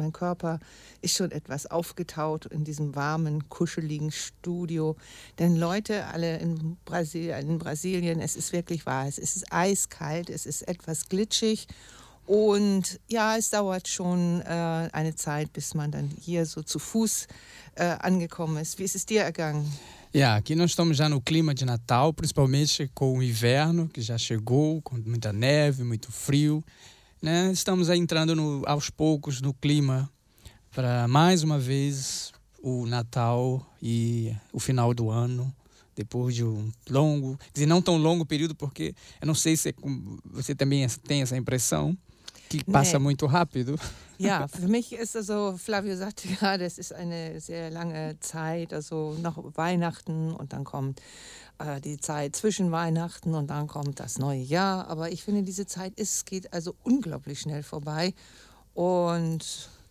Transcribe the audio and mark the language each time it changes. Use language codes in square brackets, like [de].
[de] Mein Körper ist schon etwas aufgetaut in diesem warmen, kuscheligen Studio. Denn Leute, alle in Brasilien, es ist wirklich wahr. Es ist eiskalt, es ist etwas glitschig. Und ja, es dauert schon eine Zeit, bis man dann hier so zu Fuß angekommen ist. Wie ist es dir ergangen? [pt] Ja, aqui nós estamos já no clima de Natal, principalmente com o inverno, que já chegou, com muita neve, muito frio. Né? Estamos aí entrando no, aos poucos no clima para mais uma vez o Natal e o final do ano. Depois de um longo, quer dizer, não tão longo período, porque eu não sei se você também tem essa impressão, que passa muito rápido. [de] Ja, für mich ist also, Flavio sagte gerade, es ist eine sehr lange Zeit, also noch Weihnachten und dann kommt die Zeit zwischen Weihnachten und dann kommt das neue Jahr. Aber ich finde, diese Zeit geht also unglaublich schnell vorbei und...